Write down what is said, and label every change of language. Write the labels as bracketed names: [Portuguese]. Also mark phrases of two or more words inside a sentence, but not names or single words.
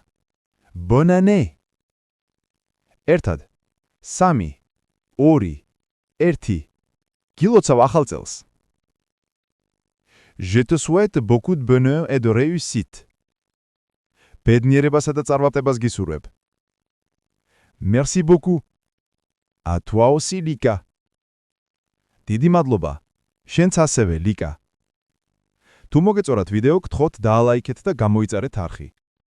[French] Bonne année. [Georgian] ერთად. 3, 2, 1. გილოცავ ახალ წელს. [French] Je te souhaite beaucoup de bonheur et de réussite. [Georgian] ბედნიერებასა და წარმატებას გისურვებ. [French] Merci beaucoup. À toi aussi, Lika. [Georgian] დიდი მადლობა. შენც ასევე, ლიკა. თუ მოგეწონათ ვიდეო, გთხოვთ დაალაიქეთ და გამოიწერეთ არხი.